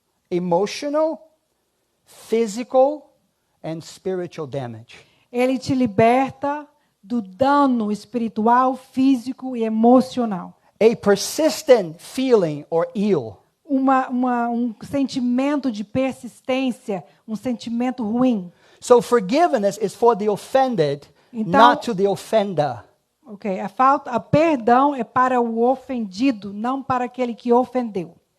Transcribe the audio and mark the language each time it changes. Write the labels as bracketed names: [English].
[English] emotional, physical, and spiritual damage. [Portuguese] ele te liberta do dano espiritual, físico e emocional. [English] A persistent feeling or ill [Portuguese] Um sentimento de persistência, um sentimento ruim. [English] So forgiveness is for the offended, [Portuguese] Então- [English] not to the offender. [Portuguese] Ok, a perdão é para o ofendido, não para aquele que ofendeu.